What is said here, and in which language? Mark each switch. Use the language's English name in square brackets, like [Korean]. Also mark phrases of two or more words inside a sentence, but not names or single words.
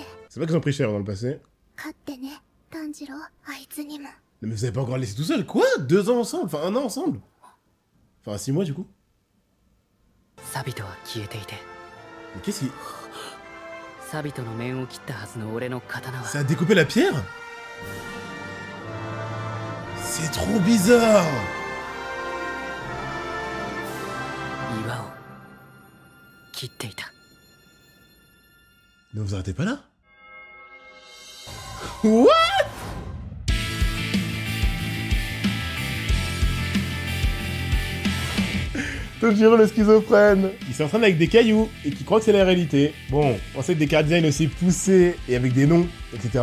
[French] C'est vrai qu'ils ont pris cher dans le passé. [Japanese] 勝ってね、炭治郎、あいつにも。 [French] Mais vous avez pas encore laissé tout seul? Quoi? 2 ans ensemble? Enfin, 1 an ensemble? Enfin, 6 mois du coup? [Japanese] サビトは消えていて [French] Mais qu'est-ce qui... [Japanese] サビトの面を切ったはずの俺の刀は [French] Ça a découpé la pierre? C'est trop bizarre. [Japanese] 岩を切っていた。 [French] Ne vous arrêtez pas là? What? Tanjiro le schizophrène. Il s'entraîne avec des cailloux et qui croit que c'est la réalité. Bon, on sait que des chara-design aussi poussés et avec des noms, etc.